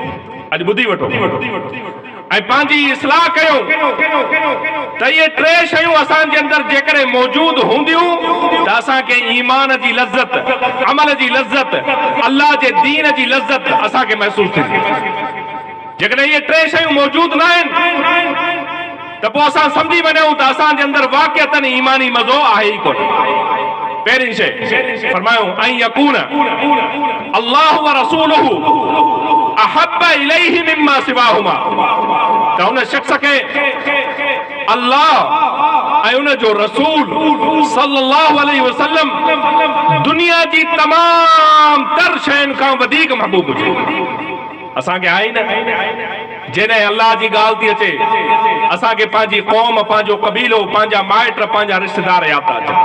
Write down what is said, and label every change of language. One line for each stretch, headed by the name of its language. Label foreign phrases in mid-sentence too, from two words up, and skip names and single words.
Sindhi: अॼु ॿुधी वठो ऐं पंहिंजी इस्लाह कयो त ये टे शयूं असांजे अंदर जेकॾहिं मौजूद हूंदियूं त असांखे ईमान जी लज़्ज़त, अमल जी लज़्ज़त, अल्लाह जे दीन जी लज़्ज़त असांखे महसूस थींदी। जेकॾहिं ये टे शयूं मौजूद न आहिनि त पोइ असां सम्झी वञूं त असांजे अंदर वाक़िअतन ईमानी मज़ो आहे ई कोन। पहिरीं शइ फरमायो
Arabic: أن يكون الله ورسوله أحب إليه مما سواهما,
Sindhi: त हुन शख्स खे अल्लाह ऐं उन जो रसूल
Arabic: صلى الله عليه وسلم
Sindhi: दुनिया जी तमाम तर शयुनि खां वधीक महबूब हुजे। असांखे आहे न जॾहिं अल्लाह जी ॻाल्हि थी अचे असांखे पंहिंजी क़ौम, पंहिंजो कबीलो, पंहिंजा माइट, पंहिंजा रिश्तेदार यादि था अचनि।